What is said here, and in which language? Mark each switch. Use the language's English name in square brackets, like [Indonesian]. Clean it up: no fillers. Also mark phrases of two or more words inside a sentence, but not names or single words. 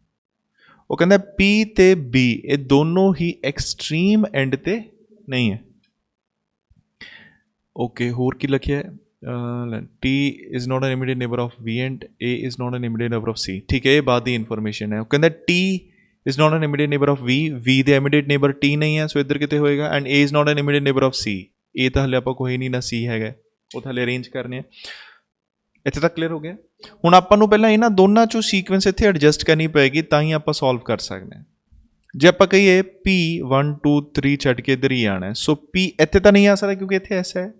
[Punjabi] ਉਹ ਕਹਿੰਦਾ P ਤੇ B ਇਹ ਦੋਨੋਂ ਹੀ [English] extreme end [Punjabi] ਤੇ ਨਹੀਂ ਹੈ। ਓਕੇ, ਹੋਰ ਕੀ ਲਿਖਿਆ ਹੈ? [English] T is not an immediate neighbor of V and A is not an immediate neighbor of C. [Hindi] ठीक है, ये बात [Punjabi] ਦੀ ਇਨਫੋਰਮੇਸ਼ਨ ਹੈ। ਉਹ ਕਹਿੰਦਾ [English] T is not an immediate neighbor of V, [Punjabi] V ਦੇ [English] immediate neighbor [Punjabi] T ਨਹੀਂ ਹੈ, ਸੋ ਇੱਧਰ ਕਿਤੇ ਹੋਏਗਾ। [English] And A is not an immediate neighbor of C, [Punjabi] A ਤਾਂ ਹਲੇ ਆਪਾਂ ਕੋਈ ਨਹੀਂ ਨਾ C ਹੈਗਾ, ਉਹ ਤਾਂ ਹਲੇ ਅਰੇਂਜ ਕਰਨੇ ਆ। ਇੱਥੇ ਤੱਕ ਕਲੀਅਰ ਹੋ ਗਿਆ? ਹੁਣ ਆਪਾਂ ਨੂੰ ਪਹਿਲਾਂ ਇਹਨਾਂ ਦੋਨਾਂ ਚੋਂ ਸੀਕੁਐਂਸ ਇੱਥੇ ਐਡਜਸਟ ਕਰਨੀ ਪਏਗੀ, ਤਾਂ ਹੀ ਆਪਾਂ ਸੋਲਵ ਕਰ ਸਕਦੇ ਹਾਂ। ਜੇ ਆਪਾਂ ਕਹੀਏ P 1 2 3 ਛੱਡ ਕੇ ਇੱਧਰ ਹੀ ਆਉਣਾ, ਸੋ P ਇੱਥੇ ਤਾਂ ਨਹੀਂ ਆ ਸਕਦਾ ਕਿਉਂਕਿ ਇੱਥੇ ਐਸ ਹੈ।